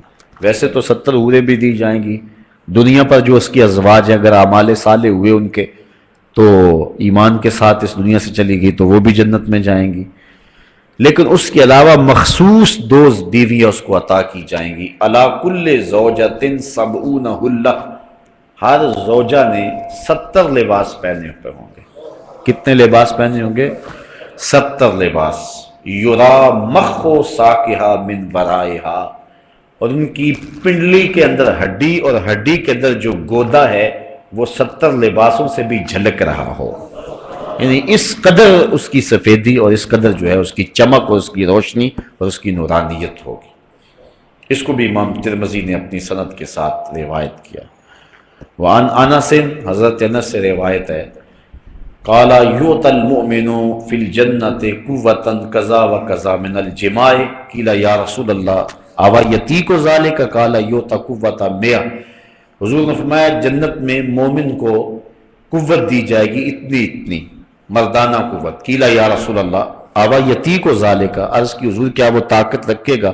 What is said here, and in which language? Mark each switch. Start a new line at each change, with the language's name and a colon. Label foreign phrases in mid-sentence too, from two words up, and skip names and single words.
Urdu: ویسے تو 70 حوریں بھی دی جائیں گی دنیا پر جو اس کی ازواج ہیں، اگر اعمال صالح ہوئے ان کے تو ایمان کے ساتھ اس دنیا سے چلی گئی تو وہ بھی جنت میں جائیں گی، لیکن اس کے علاوہ مخصوص 2 بیویاں اس کو عطا کی جائیں گی.
Arabic: علی کل زوجۃ 70 حلہ،
Urdu: ہر زوجہ نے 70 لباس پہنے ہوئے ہوں گے. کتنے لباس پہنے ہوں گے؟ 70 لباس.
Arabic: یرا مخ ساقہا من ورائہا،
Urdu: اور ان کی پنڈلی کے اندر ہڈی اور ہڈی کے اندر جو گودا ہے وہ 70 لباسوں سے بھی جھلک رہا ہو. یعنی اس قدر اس کی سفیدی اور اس قدر جو ہے اس کی چمک اور اس کی روشنی اور اس کی نورانیت ہوگی. اس کو بھی امام ترمذی نے اپنی سند کے ساتھ روایت کیا.
Arabic: وعن انس،
Urdu: حضرت انس سے روایت ہے،
Arabic: قال یؤت المؤمن فی الجنۃ قوۃ کذا وکذا من الجماع، قیل یا رسول اللہ اوا یتیک ذلک، قال یؤت قوۃ 100.
Urdu: حضور نے فرمایا جنت میں مومن کو قوت دی جائے گی اتنی اتنی، مردانہ قوت.
Arabic: قیل یا رسول اللہ اوا یتیک ذلک،
Urdu: عرض کی حضور کیا وہ طاقت رکھے گا؟